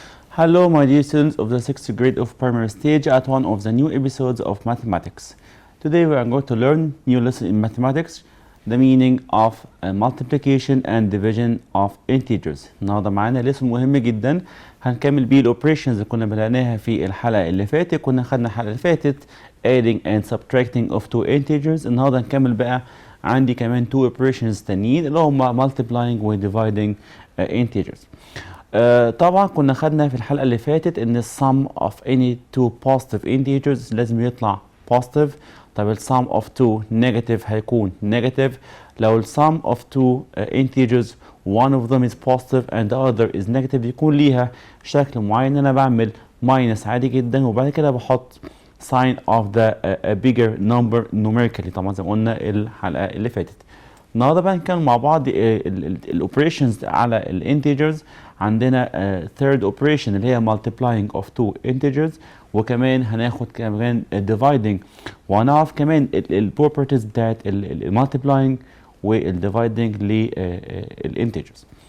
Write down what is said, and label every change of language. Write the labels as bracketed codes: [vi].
[en] Hello, my dear students of the 6th grade of primary stage at one of the new episodes of mathematics. Today we are going to learn new lesson in mathematics, the meaning of multiplication and division of integers. [ar] النهارده معانا lesson مهم جدا هنكمل بيه الاوبريشنز اللي كنا بدأناها في الحلقة اللي فاتت. كنا خدنا الحلقة اللي فاتت [en] adding and subtracting of two integers. [ar] النهارده هنكمل بقى عندي كمان [en] two operations [ar] تانيين اللي هم multiplying و [en] dividing integers. [ar] طبعا كنا خدنا في الحلقة اللي فاتت ان [en] sum of any two positive integers [ar] لازم يطلع positive. طب ال [en] sum of two negative هيكون negative. لو ال sum of two integers one of them is positive and the other is negative [ar] يكون ليها شكل معين. انا بعمل minus عادي جدا وبعد كده بحط [en] sign of the bigger number numerically [ar] طبعا زي ما قلنا الحلقة اللي فاتت. النهارده بقى نتكلم مع بعض الاوبريشنز على الانتجرز. عندنا [en] third operation [ar] اللي هي [en] multiplying of two integers [ar] وكمان هناخد كمان dividing وهنعرف كمان البروبرتيز بتاعت المالتيبلاينج والديفايدنج للانتجرز.